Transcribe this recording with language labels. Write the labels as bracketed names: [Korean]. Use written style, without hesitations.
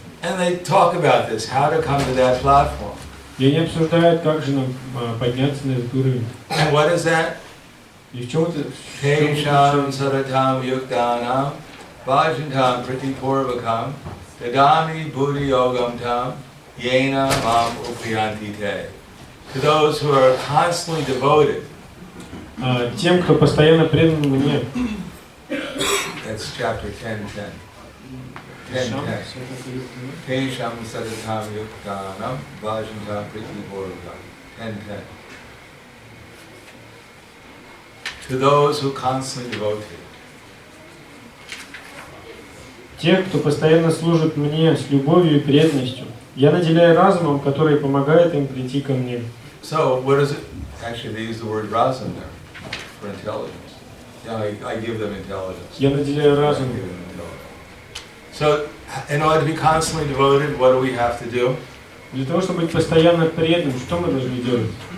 [English] And they talk about this, how to come to that platform. [Russian] И они обсуждают, как же нам подняться на этот уровень. [English] And what is that? [Russian] И в чем это? [Sanskrit] Tesham saratam yuktanam vajantam pratipurvakam dadami buddhi yogam tam yena mam upriyanti te. [English] To those who are constantly devoted. [Russian] Тем, кто постоянно предан мне. [English] That's chapter 10:10. 10:10. [Sanskrit] Tesham saratam yuktanam vajantam pratipurvakam. 10:10. [English] To those who constantly devote to it. [Russian] Тех, кто постоянно служит мне с любовью и преданностью, я наделяю разумом, который помогает им прийти ко мне. [English] So, what is it? Actually, they use the word razum there for intelligence. Yeah, I give them intelligence. [Russian] Я наделяю [English] I [Russian] разумом. [English] give them intelligence. So, in order to be constantly devoted, what do we have to do? [Russian] Для того, чтобы быть постоянно преданным, что мы должны делать?